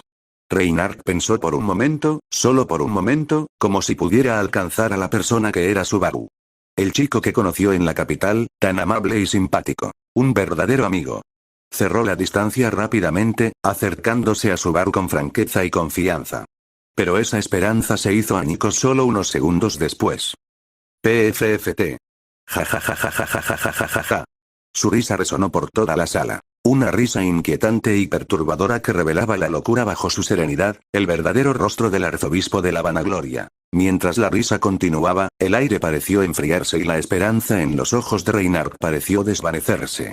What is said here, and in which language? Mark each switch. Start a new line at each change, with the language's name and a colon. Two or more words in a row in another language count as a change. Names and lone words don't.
Spanish: Reinhardt pensó por un momento, solo por un momento, como si pudiera alcanzar a la persona que era Subaru. El chico que conoció en la capital, tan amable y simpático. Un verdadero amigo. Cerró la distancia rápidamente, acercándose a Subaru con franqueza y confianza. Pero esa esperanza se hizo añicos solo unos segundos después. PFFT. Ja ja ja ja ja ja ja ja ja ja ja. Su risa resonó por toda la sala. Una risa inquietante y perturbadora que revelaba la locura bajo su serenidad, el verdadero rostro del arzobispo de la vanagloria. Mientras la risa continuaba, el aire pareció enfriarse y la esperanza en los ojos de Reinhardt pareció desvanecerse.